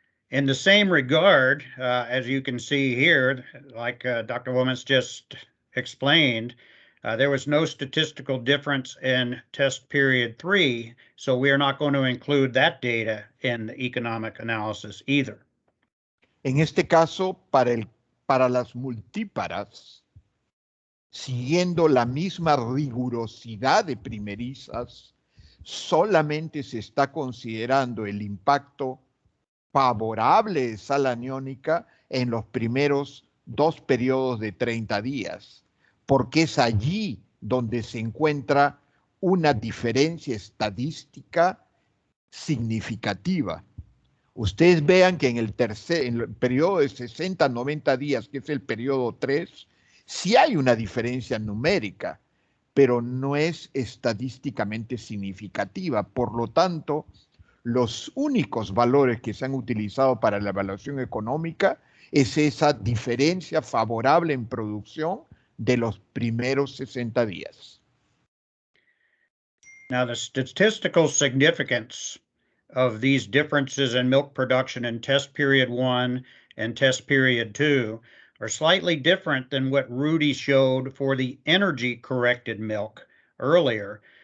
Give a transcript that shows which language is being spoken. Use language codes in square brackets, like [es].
[en] In the same regard, as you can see here, like Dr. Gómez just explained, there was no statistical difference in test period 3, so we are not going to include that data in the economic analysis either. [es] En este caso, para las multíparas, siguiendo la misma rigurosidad de primerizas, solamente se está considerando el impacto favorable de sal aniónica en los primeros 2 periodos de 30 días, porque es allí donde se encuentra una diferencia estadística significativa. Ustedes vean que en el periodo de 60 a 90 días, que es el periodo 3, sí hay una diferencia numérica, pero no es estadísticamente significativa. Por lo tanto, los únicos valores que se han utilizado para la evaluación económica es esa diferencia favorable en producción de los primeros 60 días. [en] Now, the statistical significance of these differences in milk production in test period 1 and test period 2 are slightly different than what Rudy showed for the energy-corrected milk earlier.